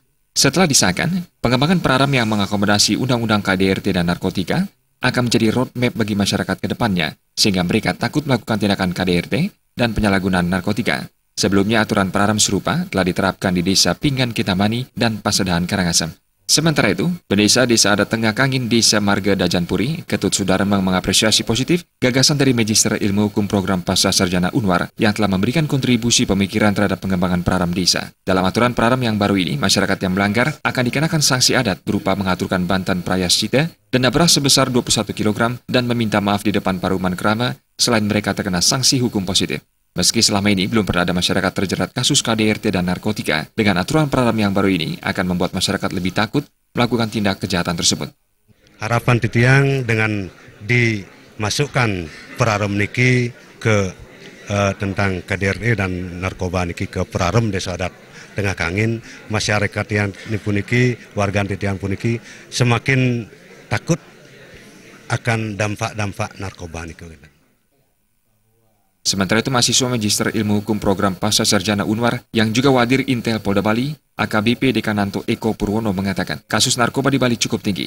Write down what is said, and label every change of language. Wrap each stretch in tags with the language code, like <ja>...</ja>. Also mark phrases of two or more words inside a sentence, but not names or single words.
<id>Setelah disahkan, pengembangan pararem yang mengakomodasi Undang-Undang KDRT dan narkotika akan menjadi roadmap bagi masyarakat ke depannya, sehingga mereka takut melakukan tindakan KDRT dan penyalahgunaan narkotika. Sebelumnya aturan pararem serupa telah diterapkan di Desa Pinggan Kitamani dan Pasedahan Karangasem. Sementara itu, Pendesa Desa Adat Tengah Kangin Desa Marge Dajanpuri, Ketut Sudaremang mengapresiasi positif gagasan dari Magister Ilmu Hukum Program Pasca Sarjana Unwar yang telah memberikan kontribusi pemikiran terhadap pengembangan pararem desa. Dalam aturan pararem yang baru ini, masyarakat yang melanggar akan dikenakan sanksi adat berupa mengaturkan bantan prayaschita, denda beras sebesar 21 kg, dan meminta maaf di depan Paruman Krama selain mereka terkena sanksi hukum positif. Meski selama ini belum pernah ada masyarakat terjerat kasus KDRT dan narkotika, dengan aturan pararem yang baru ini akan membuat masyarakat lebih takut melakukan tindak kejahatan tersebut. Harapan titiang dengan dimasukkan pararem niki ke tentang KDRT dan narkoba niki ke pararem Desa Adat Tengah Kangin, masyarakat yang puniki, warga</id> <ban>titiang puniki</ban> <id>semakin takut akan dampak-dampak narkoba niki. Sementara itu, mahasiswa Magister Ilmu Hukum Program Pasca Sarjana Unwar yang juga Wadir Intel Polda Bali, AKBP Dekananto Eko Purwono mengatakan, kasus narkoba di Bali cukup tinggi.</id>